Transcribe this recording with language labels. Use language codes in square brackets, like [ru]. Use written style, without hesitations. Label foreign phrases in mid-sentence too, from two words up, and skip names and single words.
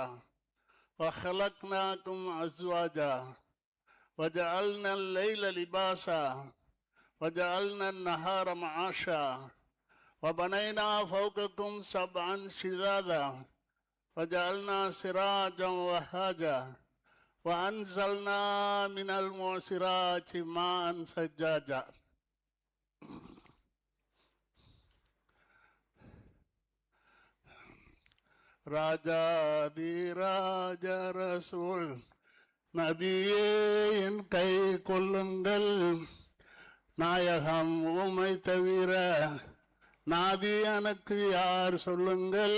[ar] وخلقناكم أزواجا وجعلنا الليل لباسا وجعلنا النهار معاشا وبنينا فوقكم سبعا شدادا وجعلنا سراجا وهاجا وأنزلنا من المعصرات ماء ثجاجا. [ta] ராஜாதிராஜ ரசூல் நபியே என் கை கொள்ளுங்கள், நாயகம் உமை தவிர நாதி எனக்கு யார் சொல்லுங்கள்.